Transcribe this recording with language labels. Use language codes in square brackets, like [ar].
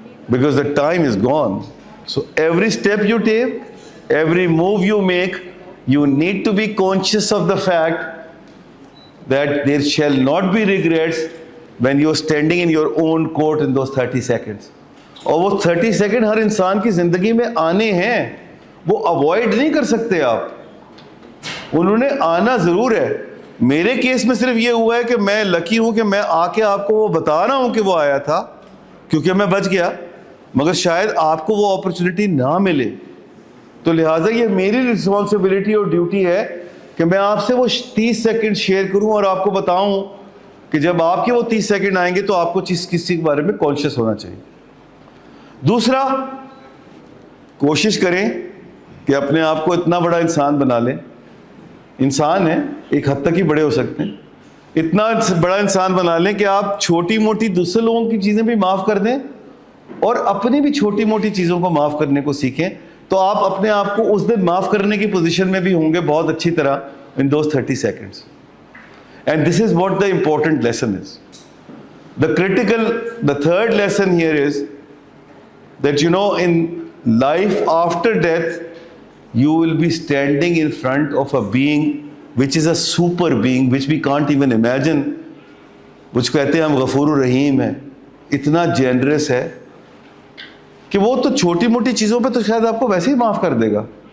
[en] Because the time is gone. So every step you take, every move you make, you need to be conscious of the fact that there shall not be regrets when you are standing in your own court in those 30 seconds. [ur] اور وہ 30 second ہر انسان کی زندگی میں آنے ہیں, وہ avoid نہیں کر سکتے آپ, انہوں نے آنا ضرور ہے. میرے کیس میں صرف یہ ہوا ہے کہ میں لکی ہوں کہ میں آ کے آپ کو وہ بتا رہا ہوں کہ وہ آیا تھا کیونکہ میں بچ گیا, مگر شاید آپ کو وہ اپرچونٹی نہ ملے. تو لہٰذا یہ میری رسپانسبلٹی اور ڈیوٹی ہے کہ میں آپ سے وہ 30 سیکنڈ شیئر کروں اور آپ کو بتاؤں کہ جب آپ کے وہ 30 سیکنڈ آئیں گے تو آپ کو کسی کے بارے میں کانشیس ہونا چاہیے. دوسرا, کوشش کریں کہ اپنے آپ کو اتنا بڑا انسان بنا لیں. انسان ہیں, ایک حد تک ہی بڑے ہو سکتے ہیں. اتنا بڑا انسان بنا لیں کہ آپ چھوٹی موٹی دوسرے لوگوں کی چیزیں بھی معاف کر دیں اور اپنی بھی چھوٹی موٹی چیزوں کو معاف کرنے کو سیکھیں. تو آپ اپنے آپ کو اس دن معاف کرنے کی پوزیشن میں بھی ہوں گے بہت اچھی طرح [en] in those 30 seconds. And this is what the important lesson is. The third lesson here is that, you know, in life after death, you will be standing in front of a being which is a super being, which we can't even imagine, which [ur] کہتے ہیں ہم غفور الرحیم ہیں, اتنا generous ہے کہ وہ تو چھوٹی موٹی چیزوں پہ تو شاید آپ کو ویسے ہی معاف کر دے گا,